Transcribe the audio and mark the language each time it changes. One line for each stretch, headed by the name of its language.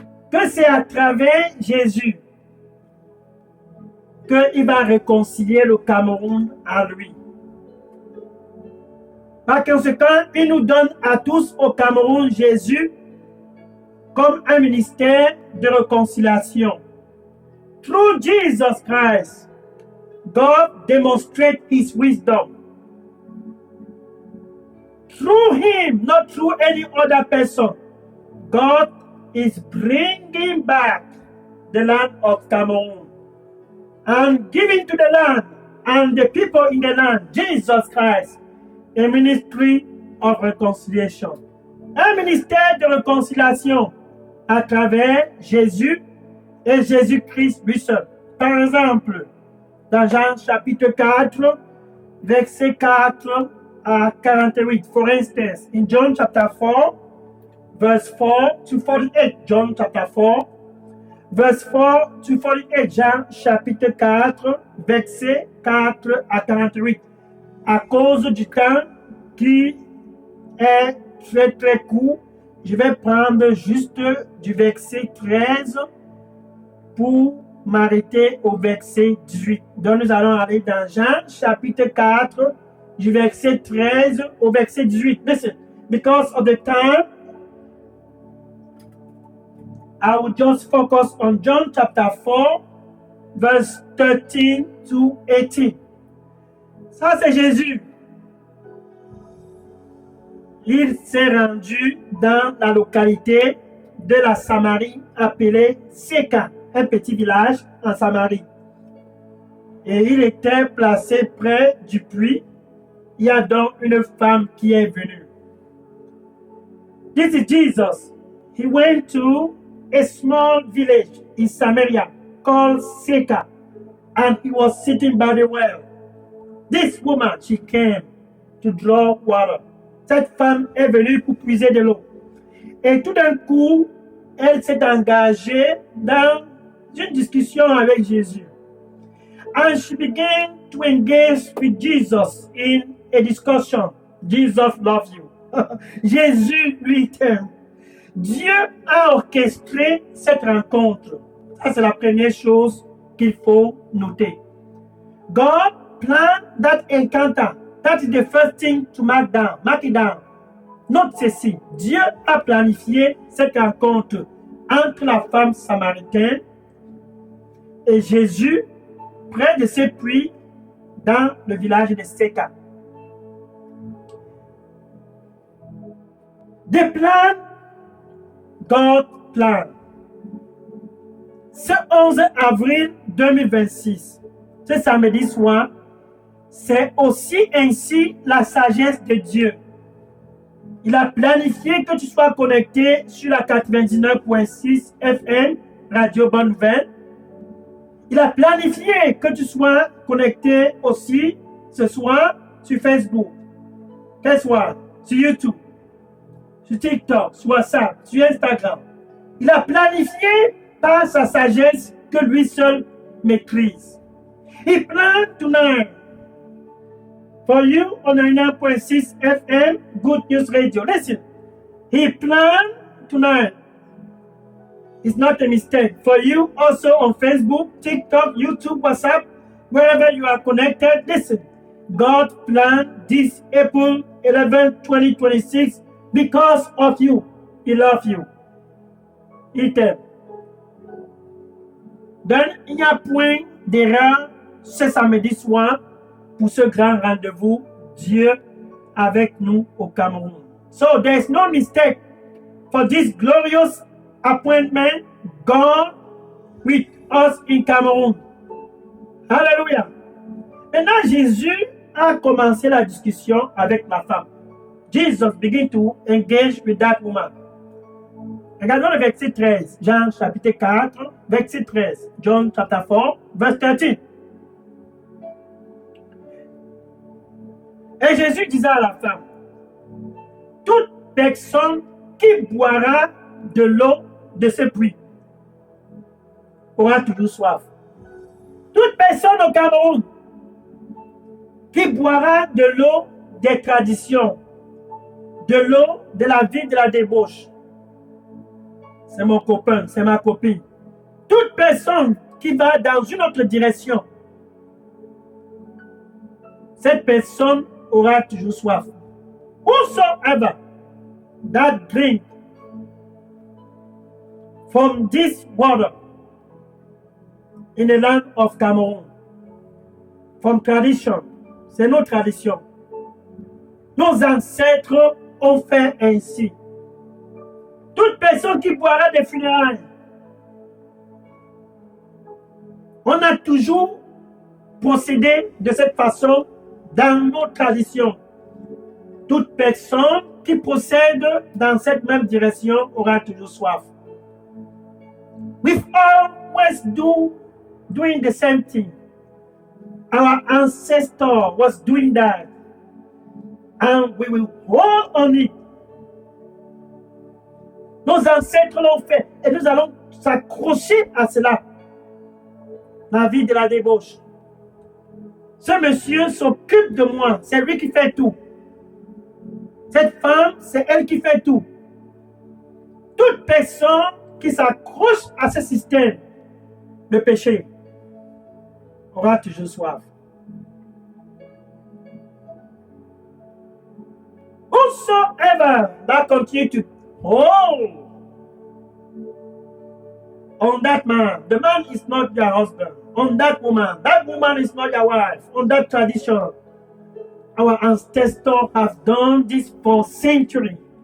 French: Que c'est à travers Jésus qu'il va réconcilier le Cameroun à lui. Par conséquent, il nous donne à tous au Cameroun Jésus comme un ministère de réconciliation.
English: Through Jesus Christ, God demonstrates his wisdom. Through him, not through any other person, God is bringing back the land of Cameroon and giving to the land and the people in the land, Jesus Christ, a ministry of reconciliation.
French: Un ministère de réconciliation à travers Jésus et Jésus-Christ lui seul. Par exemple, dans Jean chapitre 4, verset 4 à 48.
English: For instance, in John chapter 4, verse 4 to 48. John chapter 4, verse 4 to 48.
French: Jean chapitre 4, verset 4 à 48. À cause du temps qui est très très court, je vais prendre juste du verset 13 pour m'arrêter au verset 18. Donc nous allons aller dans Jean chapitre 4, du verset 13 au verset 18.
English: Listen, because of the time, I will just focus on John chapter 4, verse 13 to 18.
French: Ça, c'est Jésus. Il s'est rendu dans la localité de la Samarie appelée Séka, un petit village en Samarie. Et il était placé près du puits. Il y a donc une femme qui est venue.
English: This is Jesus. He went to a small village in Samaria called Séka, and he was sitting by the well. This woman, she came to draw water.
French: Cette femme est venue pour puiser de l'eau. Et tout d'un coup, elle s'est engagée dans une discussion avec Jésus.
English: And she began to engage with Jesus in a discussion. Jesus loves you.
French: Jésus lui t'aime. Dieu a orchestré cette rencontre. Ça, c'est la première chose qu'il faut noter.
English: God planned that encounter. That is the first thing to mark down. Mark it down.
French: Note ceci. Dieu a planifié cette rencontre entre la femme samaritaine et Jésus près de ce puits dans le village de Séka. Des plans,
English: God plan.
French: Ce 11 avril 2026, ce samedi soir, c'est aussi ainsi la sagesse de Dieu. Il a planifié que tu sois connecté sur la 99.6 FM, Radio Bonne Nouvelle. Il a planifié que tu sois connecté aussi ce soir sur Facebook, ce soir sur YouTube, sur TikTok, sur WhatsApp, sur Instagram. Il a planifié par sa sagesse que lui seul maîtrise.
English: He planned tonight for you on 99.6 FM, Good News Radio. Listen, he planned tonight. It's not a mistake. For you also on Facebook, TikTok, YouTube, WhatsApp, wherever you are connected, listen. God planned this April 11, 2026 because of you. He loves you.
French: Il t'aime. Donc, il n'y a point d'erreur ce samedi soir pour ce grand rendez-vous, Dieu avec nous au Cameroun.
English: So, there's no mistake for this glorious appointment, God with us in Cameroun.
French: Alléluia. Maintenant, Jésus a commencé la discussion avec la femme.
English: Jesus began to engage with that woman.
French: Regardons le verset 13, Jean chapitre 4, verset 13,
English: John chapter 4, verse 13.
French: Et Jésus disait à la femme, toute personne qui boira de l'eau de ce puits aura toujours soif. Toute personne au Cameroun qui boira de l'eau des traditions, de l'eau de la vie de la débauche, c'est mon copain, c'est ma copine. Toute personne qui va dans une autre direction, cette personne aura toujours soif.
English: Whosoever that drink from this water in the land of Cameroon, from tradition,
French: c'est nos traditions. Nos ancêtres ont fait ainsi. Toute personne qui boira des funérailles, on a toujours procédé de cette façon dans nos traditions. Toute personne qui procède dans cette même direction aura toujours soif.
English: We've always doing the same thing. Our ancestor was doing that. And we will hold on it.
French: Nos ancêtres l'ont fait et nous allons s'accrocher à cela. La vie de la débauche. Ce monsieur s'occupe de moi, c'est lui qui fait tout. Cette femme, c'est elle qui fait tout. Toute personne qui s'accroche à ce système de péché aura toujours soif.
English: Whosoever that continue to hold on that man, the man is not your husband. On that woman is not your wife. On that tradition, our ancestors have done this for centuries.